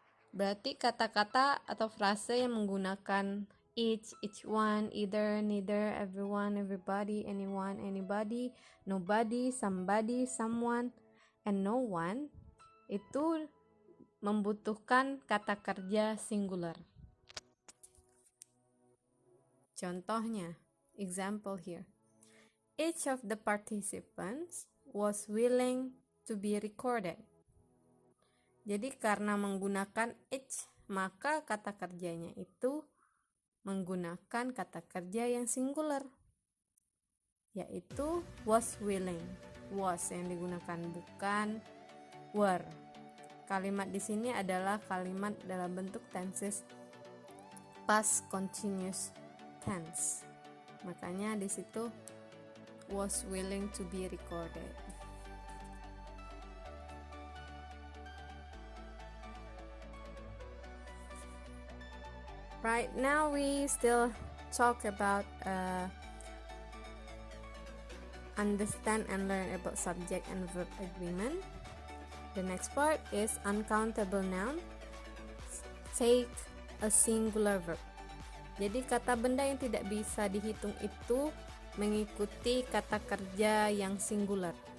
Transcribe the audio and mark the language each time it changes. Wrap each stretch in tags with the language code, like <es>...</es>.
<id>Berarti kata-kata atau frase yang menggunakan each one, either, neither, everyone, everybody, anyone, anybody, nobody, somebody, someone, and no one itu membutuhkan kata kerja singular. Contohnya,</id> <en>example here. Each of the participants was willing to be recorded.</en> <id>Jadi karena menggunakan each, maka kata kerjanya itu menggunakan kata kerja yang singular, yaitu was willing. Was yang digunakan, bukan were. Kalimat di sini adalah kalimat dalam bentuk tenses past continuous tense. Makanya di situ was willing to be recorded.</id> <en>Right now we still talk about understand and learn about subject and verb agreement. The next part is uncountable noun. Take a singular verb.</en> <id>Jadi kata benda yang tidak bisa dihitung itu mengikuti kata kerja yang singular.</id>